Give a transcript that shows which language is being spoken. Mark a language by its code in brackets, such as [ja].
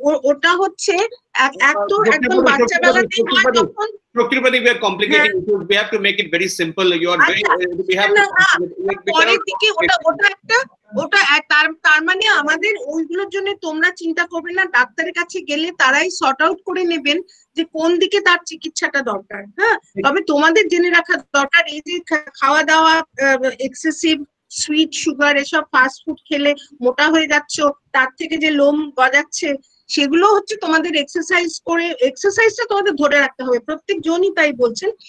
[bn] ওটা হচ্ছে এক তো একদম বাচ্চা বেলাতেই হয়, তখন [en] Prakriti, we are complicating issues. We have to make it very simple. You are very, we have [bn] পরের দিকে ওটা তার মানে আমাদের ওইগুলোর জন্য তোমরা চিন্তা করবে না, ডাক্তারের কাছে গেলে তারাই সর্ট আউট করে নেবেন যে কোন দিকে তার চিকিৎসাটা দরকার। হ্যাঁ, তবে তোমাদের জেনে রাখা দরকার, এই যে খাওয়া দাওয়া এক্সেসিভ সুইট সুগার এসব ফাস্ট ফুড খেলে মোটা হয়ে যাচ্ছ, তার থেকে যে লোম গজাচ্ছে, সেগুলো হচ্ছে তোমাদের এক্সারসাইজ করে, এক্সারসাইজটা তোমাদের ধরে রাখতে হবে, প্রত্যেক জনই তাই বলছেন।